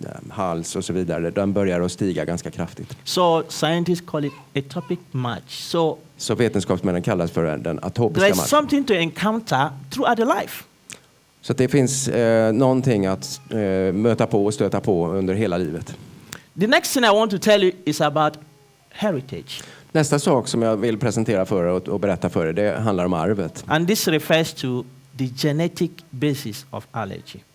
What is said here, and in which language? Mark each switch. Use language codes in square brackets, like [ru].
[sv] hals och så vidare, den börjar att stiga ganska kraftigt. [en] So scientists call it atopic march. [sv] Så vetenskapsmännen kallas för den atopiska [en] There is [sv] marschen. [en] something to encounter throughout the life. [sv] Så att det finns någonting att möta på och stöta på under hela livet. [en] The next thing I want to tell you is about heritage. [sv] Nästa sak som jag vill presentera för er och berätta för er, det handlar om arvet. [en] And this refers to the genetic basis of allergy.